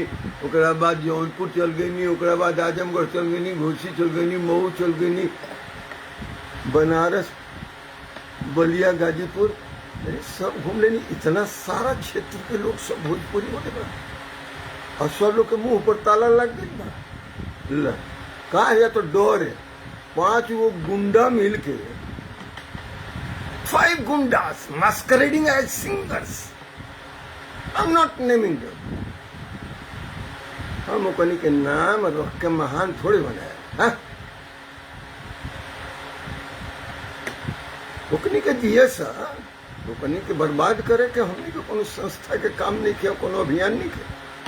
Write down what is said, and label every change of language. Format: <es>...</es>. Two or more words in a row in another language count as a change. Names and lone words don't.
<bho>ओकरा बाद जौनपुर चल गई नी, ओकरा बाद आजमगढ़ चल गई नी, घोसी चल गई नी, मऊ चल गई नी, बनारस, बलिया, गाजीपुर, सब घूम लेनी। इतना सारा क्षेत्र के लोग सब भोजपुरी बोले बा और सब लोग के मुंह पर ताला लग गई बा। का है तो डर है। 5 वो गुंडा मिलके, 5 गुंडास</bho> <en>masquerading as singers. I'm not naming them.</en> <bho>हम ओकनी के नाम रख के महान थोड़े बनाया। हाँ? ओकनी के दिए सा, ओकनी के बर्बाद करे के हमनी के कोनो संस्था के काम नहीं किया, कोनो अभियान नहीं किया।</bho>